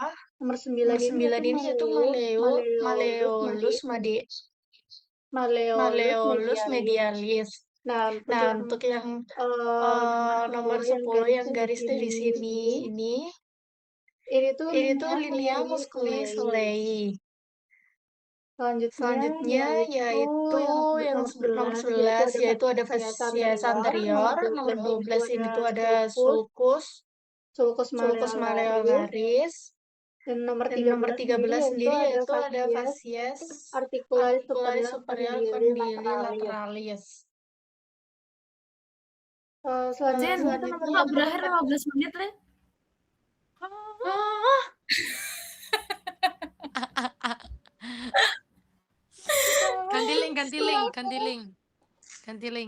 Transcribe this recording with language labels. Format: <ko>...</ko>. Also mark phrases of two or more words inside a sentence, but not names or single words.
<id>nomor 9 nomor ini 9 ini yaitu</id> <la>maleolus Maleolus medialis. medialis.</la> <id>Nah, Nah, untuk yang nomor 10 yang garis dari sini, ini tuh ini tuh</id> <la>linea linea musculi musculi solei. solei.</la> <id>Selanjutnya yaitu yang nomor 11, yaitu ada</id> <la>fascias anterior.</la> <id>Nomor 12 ini tuh ada sulcus</id> <la>sulcus malleolaris.</la> <id>Dan nomor Dan nomor 13 sendiri yaitu ada fascias</id> <la>articularis articularis superior condyle lateralis.</la> <id>Selanjutnya Jen, itu nomor kok berakhir 15 menit, Len? Ganti link, ganti link, ganti link, ganti link.</id>